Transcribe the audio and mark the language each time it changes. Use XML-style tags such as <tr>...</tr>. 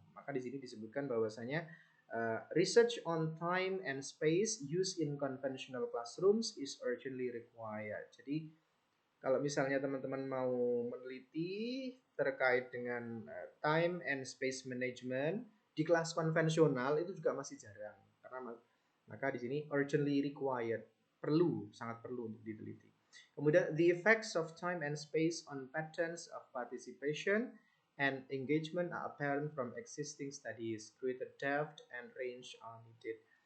<id>Maka di sini disebutkan bahwasanya</id> <en>research on time and space used in conventional classrooms is urgently required.</en> <id>Jadi kalau misalnya teman-teman mau meneliti terkait dengan time and space management di kelas konvensional itu juga masih jarang karena maka di sini</id> <en>urgently required,</en> <id>sangat perlu untuk diteliti. Kemudian</id> <en>the effects of time and space on patterns of participation and engagement are apparent from existing studies. Greater depth and range are needed.</en>